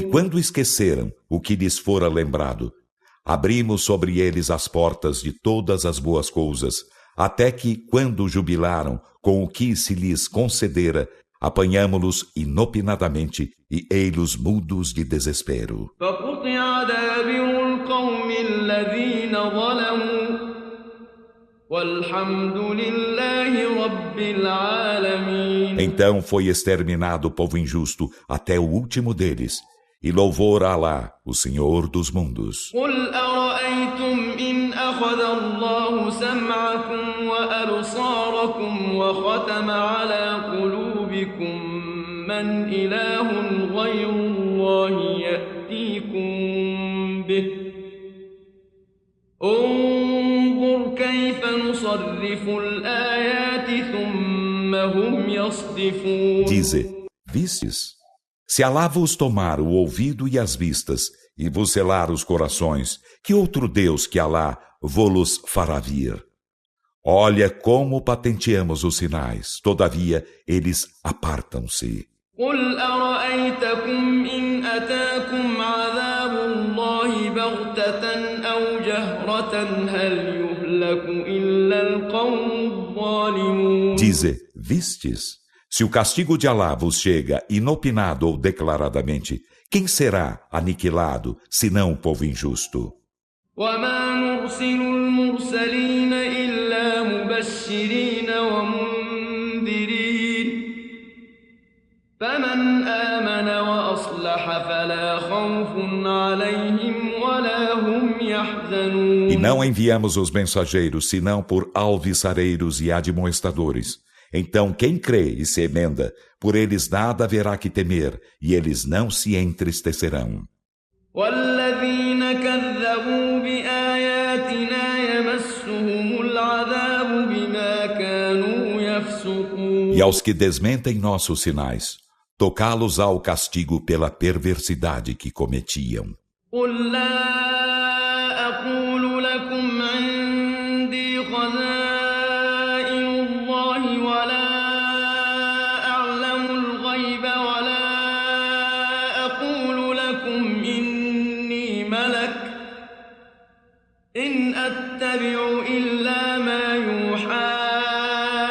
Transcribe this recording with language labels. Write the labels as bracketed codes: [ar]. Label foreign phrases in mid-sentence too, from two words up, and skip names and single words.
[pt] E quando esqueceram o que lhes fora lembrado, abrimos sobre eles as portas de todas as boas coisas, até que, quando jubilaram com o que se lhes concedera, apanhamo-los inopinadamente e ei-los mudos de desespero. [ar] فقطع دابر القوم الذين ظلموا والحمد لله رب العالمين. [pt] Então foi exterminado o povo injusto até o último deles, e louvor a Alá, o Senhor dos mundos. [ar] قل أرأيتم إن أخذ الله سمعكم وأبصاركم وختم على قلوبكم من إله غير الله يأتيكم به انظر كيف نصرف الآيات ثم هم يصدفون. [pt] Dize, vistes? Se Alá vos tomar o ouvido e as vistas, e vos selar os corações, que outro Deus que Alá vô-los fará vir? Olha como patenteamos os sinais, todavia eles apartam-se. [ar] قل أرأيتكم إن أتاكم عذاب الله بغتة أو جهرة هل يهلك إلا القوم الظالمون. [pt] Dize, vistes? Se o castigo de Alá vos chega inopinado ou declaradamente, quem será aniquilado, senão o povo injusto? [ar] وما نرسل المرسلين إلا مبشرين ومنذرين فمن آمن وأصلح فلا خوف عليهم ولا هم يحزنون. [pt] E não enviamos os mensageiros, senão por alviçareiros e admoestadores. Então quem crê e se emenda, por eles nada haverá que temer, e eles não se entristecerão. [ar] والذين كذبوا بآياتنا يمسهم العذاب بما كانوا يفسقون. [pt] E aos que desmentem nossos sinais, tocá-los ao castigo pela perversidade que cometiam. [ar] قل لا أقول لكم عندي خزائن الله ولا أعلم الغيب ولا أقول لكم إني ملك إن أتبع إلا ما يوحى